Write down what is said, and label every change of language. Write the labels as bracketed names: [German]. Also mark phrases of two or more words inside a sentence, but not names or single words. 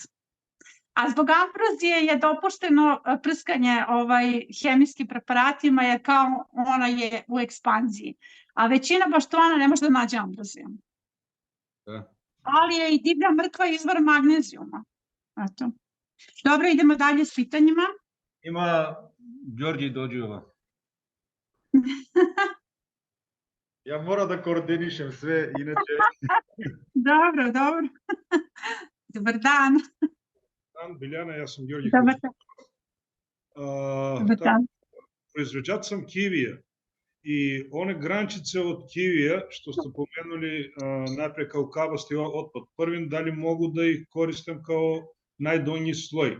[Serbian] A zbog ambrozije je dopušteno prskanje hemijskim preparatima jer kao ona je u ekspanziji. A većina baštona ne može da nađe ambroziju. Da. Ali je i divlja mrkva izvor magnezijuma. Eto. Dobro, idemo dalje s pitanjima. Има Ѓорѓи Доđиова. Ја мора да координишем све, иначе... Dobro, dobro. Dobar dan. Dan, Biljana, ja sam Georgi Dobar Kučić. dan. Dobar dan. Proizvođač sam kivija i one grančice od kivija, što ste pomenuli najpre kao kabasti otpad, prvim da li mogu da ih koristim kao najdonji sloj.